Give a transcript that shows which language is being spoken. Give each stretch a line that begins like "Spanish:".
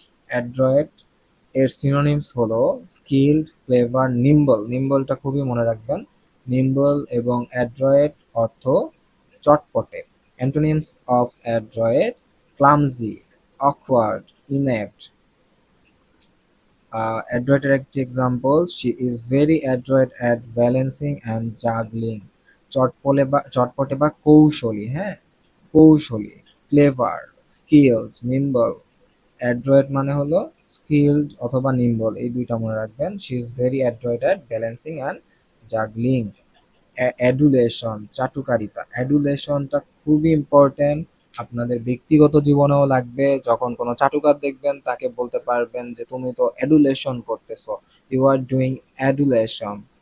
Bangla: অ্যাড্রয়েট এর সিনোনিমস হলো skilled, clever, নিম্বল, নিম্বলটা খুবই মনে রাখবেন। নিম্বল এবং অ্যাড্রয়েট অর্থ চটপটে।
English: Antonyms of adroit: clumsy, awkward, inept. Adroit
Bangla: এর একটি example:
English: she is very adroit at balancing and juggling.
Bangla: চটপটে বা কৌশলী, হ্যাঁ, কৌশলী। Clever, skilled, নিম্বল। অ্যাড্রয়েট মানে হলো স্কিলড অথবা নিম্বল, এই দুইটা মনে রাখবেন।
English: she is very adroit at balancing and juggling.
Bangla: অ্যাডুলেশন, চাটুকারিতা, অ্যাডুলেশনটা খুবই ইম্পর্টেন্ট, আপনাদের ব্যক্তিগত জীবনেও লাগবে। যখন কোনো চাটুকার দেখবেন তাকে বলতে পারবেন যে তুমি তো অ্যাডুলেশন করতেছো,
English: You are doing adulation.